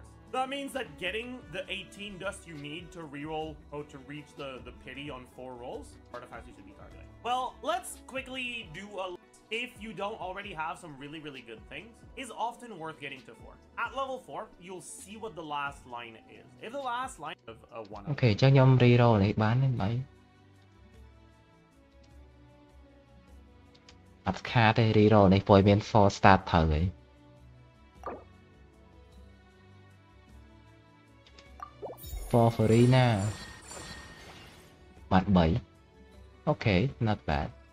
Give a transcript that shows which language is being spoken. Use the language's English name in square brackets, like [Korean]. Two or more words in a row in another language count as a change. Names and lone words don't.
[English] That means that getting the 18 dust you need to reroll or to reach the pity on 4 rolls, artifacts you should be targeting. Well, let's quickly do a... If you don't already have some really, really good things, is often worth getting to 4. At level 4, you'll see what the last line is. If the last line of a 1... [Khmer] Okay, ចឹងខ្ញុំ reroll នេះបានទេបាយអត់ខាតទេ reroll នេះព្រោះមាន 4 start ត្រូវហើយ [English] for Farina បាត់ 3 Okay not bad